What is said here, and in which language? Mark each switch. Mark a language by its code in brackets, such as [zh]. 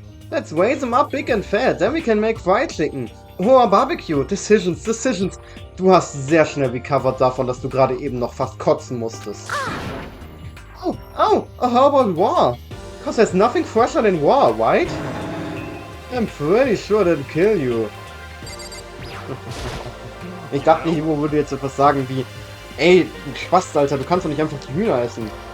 [en] Let's raise them up big and fat, then we can make fried chicken. Or barbecue, decisions. [de] Du hast sehr schnell recovered davon, dass du gerade eben noch fast kotzen musstest. [en] Oh, how about war? Cause there's nothing fresher than war, right? I'm pretty sure that'll kill you. [de] Ich dachte, Hiro würde jetzt etwas sagen wie, ey, du Spast, Alter, du kannst doch nicht einfach die Hühner essen.